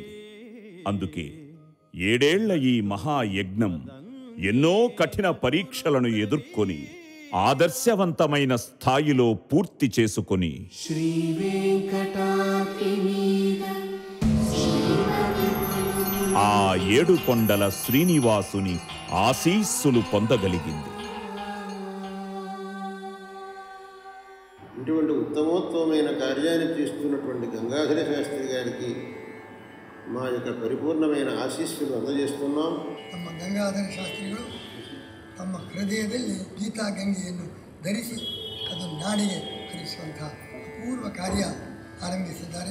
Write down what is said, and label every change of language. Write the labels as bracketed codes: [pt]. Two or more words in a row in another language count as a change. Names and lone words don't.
[te] అందుకే 7 ఏళ్ల ఈ మహాయజ్ఞం ఎన్నో కఠిన పరీక్షలను ఎదుర్కొని ఆదర్శవంతమైన స్థాయిలో పూర్తి చేసుకొని ఆ 7 కొండల శ్రీనివాసుని ఆశీస్సులు పొందగలిగింది. ఇటువంటి ఉత్తమోత్తమైన కార్యాన్ని చేస్తున్నటువంటి గంగాధర శాస్త్రి గారికి మా యొక్క ಪರಿಪೂರ್ಣమైన ಆಶೀಸ್ಸುಗಳು అందజేస్తున్నాం. [kn] ನಮ್ಮ ಗಂಗಾಧರ ಶಾಸ್ತ್ರಿಗಳು ತಮ್ಮ ಹೃದಯದಲ್ಲಿ ಗೀತಾ ಗಂಗೆಯನ್ನು ಧರಿಸಿ ಅದು ನಾಡಿಗೆ ಹರಿಸುವಂತಹ ಅಪೂರ್ವ ಕಾರ್ಯ ಆರಂಭಿಸಿದ್ದಾರೆ.